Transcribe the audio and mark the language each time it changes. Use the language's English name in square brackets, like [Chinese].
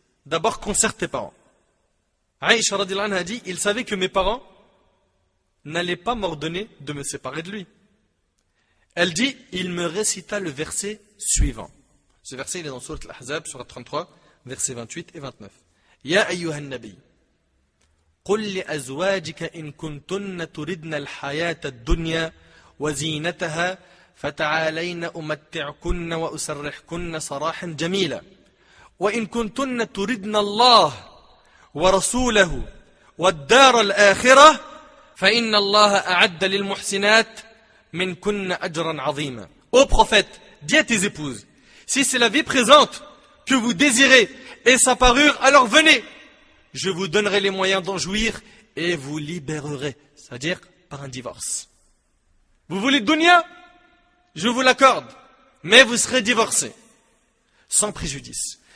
[French] D'abord concerte tes parents. Aïcha radhiyallahu anha a dit, il savait que mes parents n'allaient pas m'ordonner de me séparer de lui. Elle dit, il me récita le verset suivant. Ce verset, il est dans Sourate Al-Ahzab, Sourate 33, versets 28 et 29. [Arabic] Ya ayyuhan nabi, قل لأزواجك إن كنتن تردن الحياة الدنيا وزينتها فتعالين أمتعكن وأسرحكن سراحا جميلا وإن كنتن تردن الله ورسوله والدار الآخرة فإن الله أعد للمحسنات منكن أجرا عظيما. [French] Ô prophète, dis à tes épouses, si c'est la vie présente que vous désirez et sa parure, alors venez, je vous donnerai les moyens d'en jouir et vous libérerez, c'est-à-dire par un divorce. Vous voulez dunya? Je vous l'accorde, mais vous serez divorcés, sans préjudice.